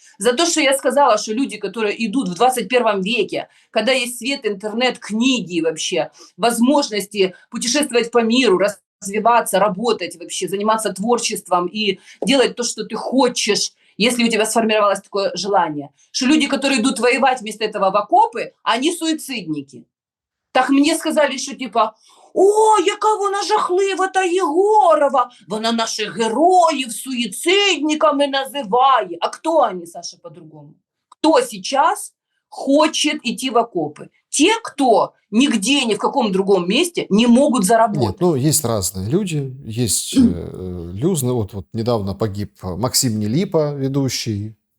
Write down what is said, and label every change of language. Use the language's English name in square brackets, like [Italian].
[Russian] За то, что я сказала, что люди, которые идут в 21 веке, когда есть свет, интернет, книги вообще, возможности путешествовать по миру, развиваться, работать вообще, заниматься творчеством и делать то, что ты хочешь, если у тебя сформировалось такое желание, что люди, которые идут воевать вместо этого в окопы, они суицидники. Так мне сказали, что типа, [Ukrainian] О, яка вона жахлива та Єгорова! Вона наших героїв суїцидниками називає. [Russian] А кто они, Саша, по-другому? Кто сейчас хочет идти в окопы? Те, кто нигде, ни в каком другом месте не могут Нет, заработать. ну, есть разные люди. Есть люзны. Вот недавно погиб Максим Нелипа, ведущий.